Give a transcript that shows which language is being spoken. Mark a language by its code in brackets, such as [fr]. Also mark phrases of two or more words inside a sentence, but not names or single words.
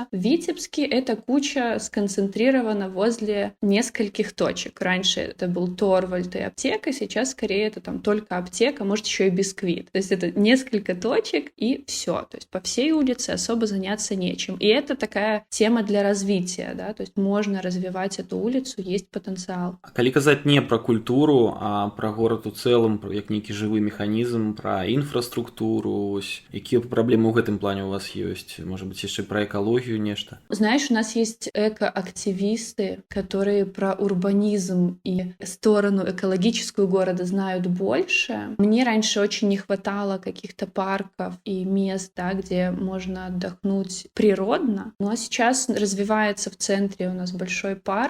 [ru] В Витебске эта куча сконцентрирована возле нескольких точек. Раньше это был Торвальд и аптека, сейчас скорее это там только аптека, может еще и бисквит. То есть это несколько точек и все. То есть по всей улице особо заняться нечем. И это такая тема для развития, да, то есть можно развивать эту улицу, есть потенциал. [be] Калі казаць не про культуру, а про город у цэлым як нейкі жывы механізм, пра інфраструктуру, якія праблемы ў гэтым плане у вас ёсць? Можа быць, яшчэ пра экалогію нешта? [ru] Знаешь, у нас есть экоактивисты, которые про урбанизм и сторону экологическую города знают больше. Мне раньше очень не хватало каких-то парков и мест, да, где можно отдохнуть природно. Ну а сейчас развивается в центре у нас большой парк.